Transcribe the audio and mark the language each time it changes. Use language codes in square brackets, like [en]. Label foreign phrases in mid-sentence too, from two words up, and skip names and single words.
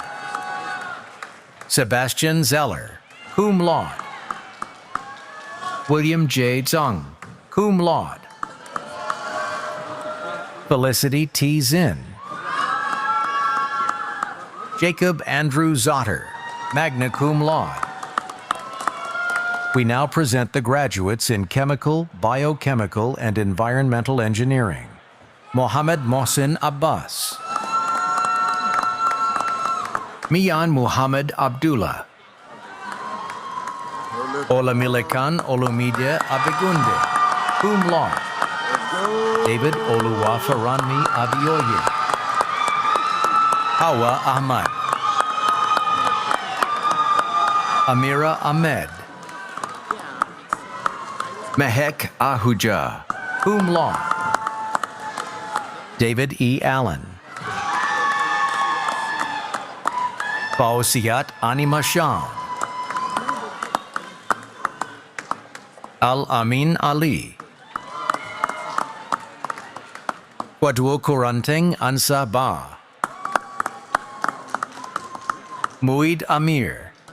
[en] Sebastian Zeller, [la] cum laude. [en] William J. Zung, [la] cum laude. [en] Felicity T. Zinn. Jacob Andrew Zotter, [la] magna cum laude. [en] We now present the graduates in Chemical, Biochemical, and Environmental Engineering. Mohammed Mohsin Abbas. Mian Muhammad Abdullah. Olamilekan Olumide Abegunde, [la] cum laude. [en] David Oluwafaranmi Abioye. Hawa Ahmad. Amira Ahmed. Mehek Ahuja, [la] cum laude. [en] David E. Allen. Fausiat Anima Sham. Al-Amin Ali. Kwadwo Kuranteng Ansa Ba. Muid Amir.